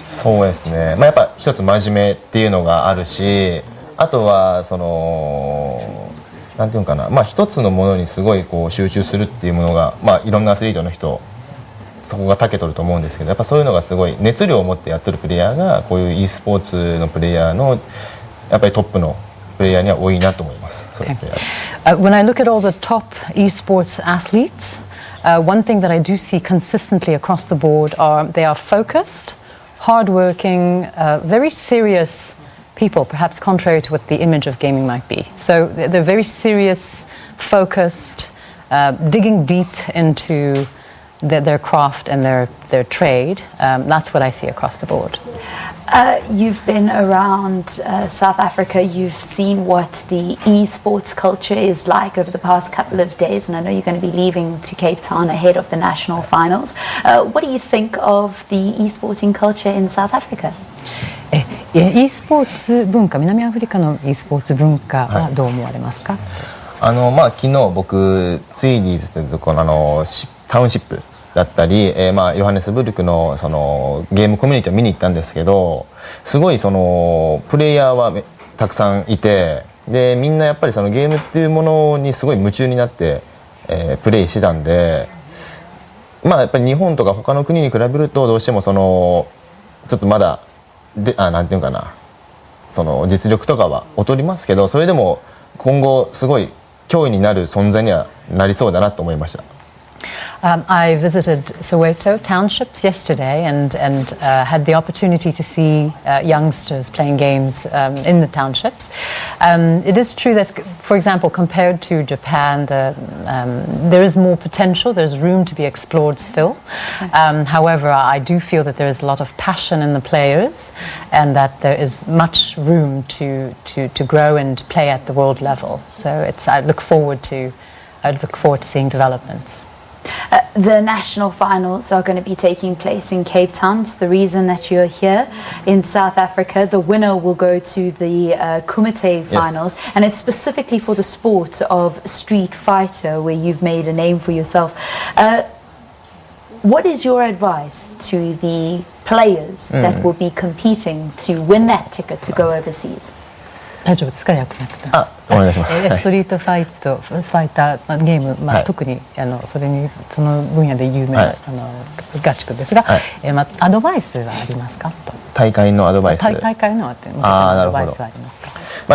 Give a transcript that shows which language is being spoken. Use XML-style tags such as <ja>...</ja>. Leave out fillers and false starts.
<ja>そうですね、やっぱ一つ真面目っていうのがあるし、あとはそのなんていうのかな、一つのものにすごいこう集中するっていうものが、いろんなアスリートの人そこが長けとると思うんですけど、やっぱそういうのがすごい熱量を持ってやってるプレイヤーがこういう e スポーツのプレイヤーのやっぱりトップのプレイヤーには多いなと思います。</ja> <en>When I look at all the top esports athletes, one thing that I do see consistently across the board are they are focused, hardworking, very serious people, perhaps contrary to what the image of gaming might be. So they're very serious, focused, digging deep into their craft and their trade. That's what I see across the board. You've been around South Africa. You've seen what the esports culture is like over the past couple of days, and I know you're going to be leaving to Cape Town ahead of the national finals. What do you think of the esporting culture in South Africa?</en> <ja>e スポーツ文化、南アフリカの e スポーツ文化はどう思われますか。昨日僕ツイリーズというところのタウンシップだったり、ヨハネスブルクのそのゲームコミュニティを見に行ったんですけど、すごいそのプレイヤーはたくさんいて、でみんなやっぱりそのゲームっていうものにすごい夢中になって、プレイしてたんで、やっぱり日本とか他の国に比べるとどうしてもそのちょっとまだなんていうかな、その実力とかは劣りますけど、それでも今後すごい脅威になる存在にはなりそうだなと思いました。</ja> <en>I visited Soweto townships yesterday and had the opportunity to see youngsters playing games in the townships. It is true that, for example, compared to Japan, there is more potential. There's room to be explored still. However, I do feel that there is a lot of passion in the players, and that there is much room to grow and play at the world level. So I look forward to seeing developments. The national finals are going to be taking place in Cape Town. It's the reason that you're here in South Africa. The winner will go to the Kumite finals, and it's specifically for the sport of Street Fighter, where you've made a name for yourself. What is your advice to the players that will be competing to win that ticket to go overseas?</en> <ja>大丈夫ですか、訳なくて。お願いします。ストリートファイターゲーム、特にその分野で有名なガチ君ですが、アドバイスはありますかと。大会のアドバイス。大会のアドバイスはありますか。</ja>